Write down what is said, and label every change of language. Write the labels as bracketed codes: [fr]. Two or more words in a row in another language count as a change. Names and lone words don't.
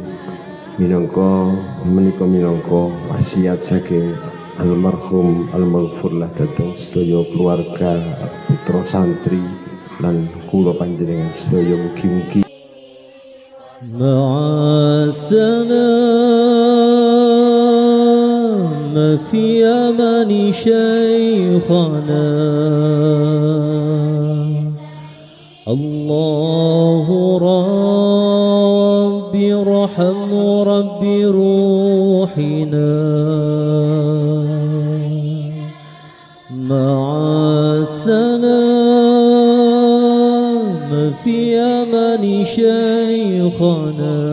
[jv] Menika wasiat saking almarhum al-maghfurlah dhateng sedaya keluarga putra santri lan kula panjenengan sedaya mugi-mugi [ar] مع السلام في أمان شيخنا الله ربي رحم ربي روحنا مع السلام في أمان شيخنا